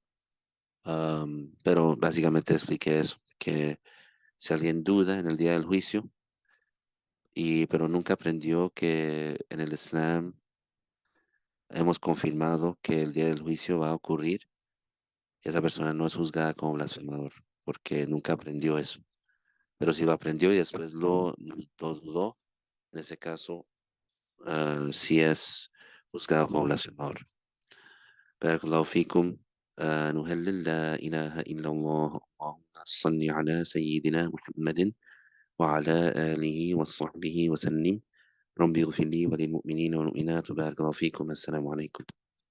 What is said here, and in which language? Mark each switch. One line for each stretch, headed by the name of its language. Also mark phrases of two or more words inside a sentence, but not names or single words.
Spanish: Pero básicamente expliqué eso, que si alguien duda en el día del juicio, pero nunca aprendió que en el Islam hemos confirmado que el día del juicio va a ocurrir, esa persona no es juzgada como blasfemador, porque nunca aprendió eso. Pero si lo aprendió y después lo dudó, en ese caso sí es juzgado como blasfemador.
Arabic: بارك الله فيكم. نهلل لا إله إلا الله. اللهم صل على سيدنا محمد وعلى آله وصحبه وسلم. ربي اغفر لي وللمؤمنين والمؤمنات. بارك الله فيكم. السلام عليكم.